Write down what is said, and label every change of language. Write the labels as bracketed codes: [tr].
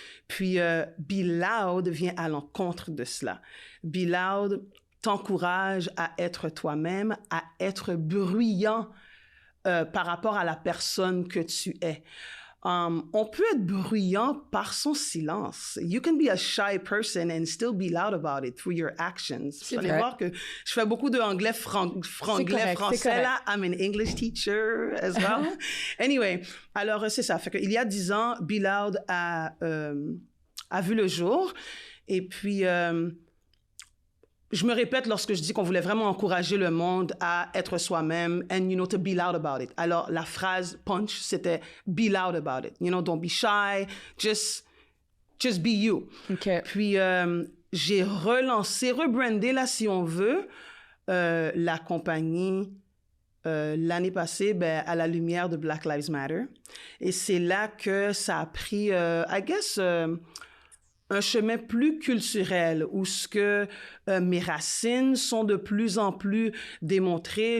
[fr] Puis, Be Loud vient à l'encontre de cela. Be Loud t'encourage à être toi-même, à être bruyant par rapport à la personne que tu es. on peut être bruyant par son silence. [en] You can be a shy person and still be loud about it through your actions. [fr] Vous allez voir que je fais beaucoup de anglais, français là. [en] I'm an English teacher as well. [fr] Anyway, alors c'est ça. Fait qu'il y a 10 ans, Be Loud a vu le jour. Et puis, je me répète lorsque je dis qu'on voulait vraiment encourager le monde à être soi-même [en] and, you know, to be loud about it. [fr] Alors, la phrase punch, c'était [en] be loud about it. You know, don't be shy, just be you. Okay. [fr] Puis, j'ai rebrandé, là, si on veut, la compagnie l'année passée, à la lumière de Black Lives Matter. Et c'est là que ça a pris, [en] I guess, [fr] un chemin plus culturel où ce que mes racines sont de plus en plus démontrées.